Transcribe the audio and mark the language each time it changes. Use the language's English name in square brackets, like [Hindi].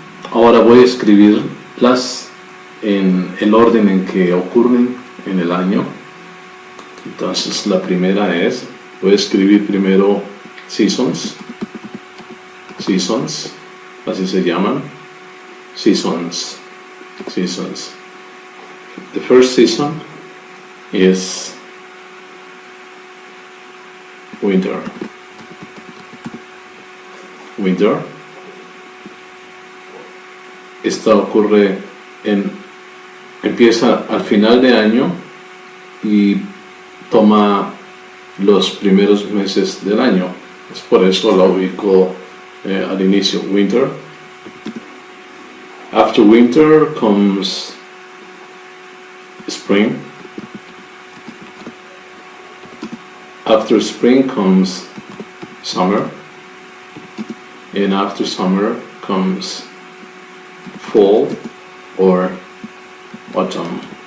[Spanish] Ahora voy a escribirlas en el orden en que ocurren en el año. Entonces la primera es, voy a escribir primero seasons, así se llaman, seasons. [English] The first season is winter. [Spanish] Esta ocurre empieza al final de año y toma los primeros meses del año. Es por eso la ubico al inicio, winter. [English] After winter comes spring. After spring comes summer. And after summer comes fall or autumn.